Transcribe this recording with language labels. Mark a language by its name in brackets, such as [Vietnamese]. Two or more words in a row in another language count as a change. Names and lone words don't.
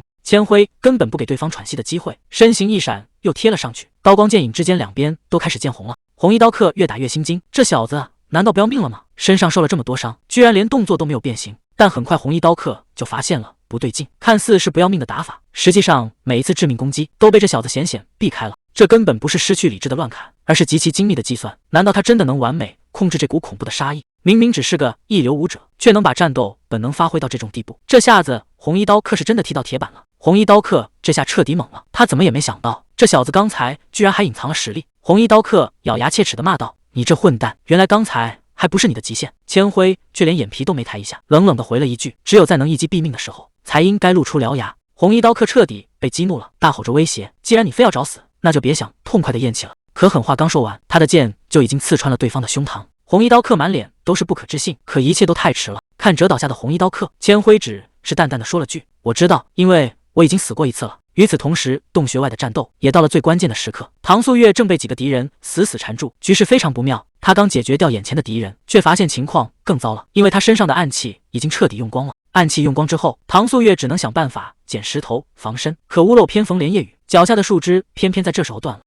[Chinese] 千輝根本不給對方喘息的機會，身形一閃又貼了上去，刀光劍影之間，兩邊都開始見紅了。紅衣刀客越打越心驚，這小子難道不要命了嗎？身上受了這麼多傷，居然連動作都沒有變形。但很快紅衣刀客就發現了不對勁，看似是不要命的打法，實際上每一次致命攻擊都被這小子險避開了。這根本不是失去理智的亂砍，而是極其精密的計算。難道他真的能完美控制這股恐怖的殺意？明明只是個一流武者，卻能把戰鬥本能發揮到這種地步。這下子紅衣刀客是真的踢到鐵板了。紅衣刀客這下徹底懵了，他怎麼也沒想到這小子剛才居然還隱藏了實力。紅衣刀客咬牙切齒地罵道：“你這混蛋，原來剛才還不是你的極限。” 千輝卻連眼皮都沒抬一下，冷冷地回了一句：“只有在能一擊斃命的時候，才應該露出獠牙。” 紅衣刀客徹底被激怒了，大吼着威脅：“既然你非要找死，那就別想痛快的咽氣了。” 可狠話剛說完，他的劍就已經刺穿了對方的胸膛。紅衣刀客滿臉都是不可置信，可一切都太遲了。看折倒下的紅衣刀客，千輝只是淡淡的說了句：“我知道，因為我已經死過一次了。” 與此同時，洞穴外的戰鬥也到了最關鍵的時刻。唐素月正被幾個敵人死死纏住，局勢非常不妙。他剛解決掉眼前的敵人，卻發現情況更糟了，因為他身上的暗器已經徹底用光了。暗器用光之後，唐素月只能想辦法撿石頭防身，可屋漏偏逢連夜雨，腳下的樹枝偏偏在這時候斷了。